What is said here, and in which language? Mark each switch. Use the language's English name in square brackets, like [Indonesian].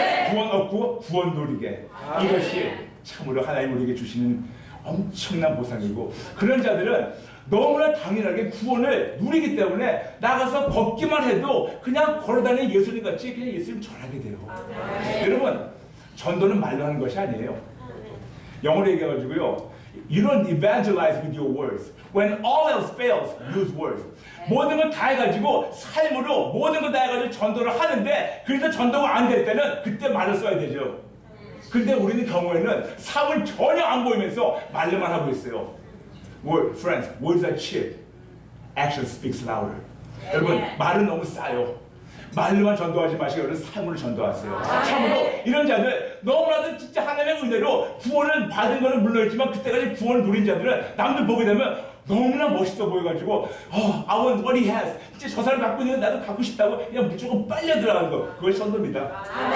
[Korean] 구원 얻고 구원 누리게. 이것이 참으로 하나님 우리에게 주시는 엄청난 보상이고, 그런 자들은 너무나 당연하게 구원을 누리기 때문에 나가서 걷기만 해도 그냥 걸어다니는 예수님 같이 그냥 예수님 전하게 돼요. 여러분 전도는 말로 하는 것이 아니에요. 영어로 얘기해가지고요, [English] You don't evangelize with your words. When all else fails, use words. [Korean] 모든 걸 다 해가지고 삶으로 모든 걸 다 해가지고 전도를 하는데, 그래서 전도가 안 될 때는 그때 말을 써야 되죠. 근데 우리는 경우에는 삶을 전혀 안 보이면서 말로만 하고 있어요. [English] Friends, words are cheap. Action speaks louder. [Korean] 여러분 말은 너무 싸요. 말로만 전도하지 마시고 여러분 삶으로 전도하세요. 참으로 이런 자들 너무나도 진짜 하나님의 은혜로 구원을 받은 거는 물론이지만 그때까지 구원을 누린 자들은 남들 보게 되면 너무나 멋있어 보여가지고 [English] I want what he has. [Korean] 진짜 저 사람 갖고 있는 거 나도 갖고 싶다고 그냥 무조건 빨려 들어가는 거, 그것이 전도입니다.